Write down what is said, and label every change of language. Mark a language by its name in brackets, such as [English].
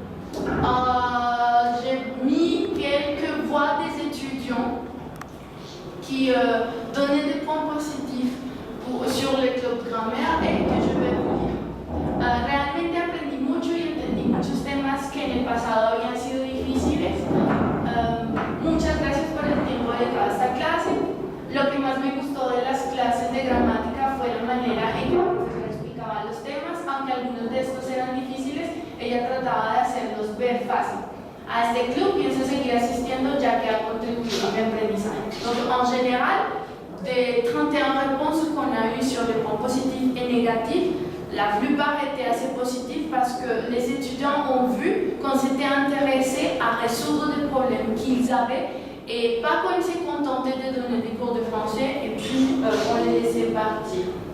[French] J'ai mis quelques voix des étudiants qui donnaient des points positifs sur le club grammaire et que je vais vous lire. [Spanish] Realmente aprendí mucho y entendí muchos temas que en el pasado habían sido difíciles. Muchas gracias por el tiempo dedicado a esta clase. Lo que más me gustó de las clases de gramática fue la manera en que la profesora explicaba los temas, aunque algunos de estos eran difíciles, ella trataba de hacerlos ver fácil. A este club pienso seguir asistiendo ya que ha contribuido a mi aprendizaje. [French] Donc, en général, des 31 réponses qu'on a eues sur les points positifs et négatifs, la plupart étaient assez positives parce que les étudiants ont vu qu'on s'était intéressé à résoudre des problèmes qu'ils avaient et pas qu'on s'est contenté de donner des cours de français et puis on les laissait partir.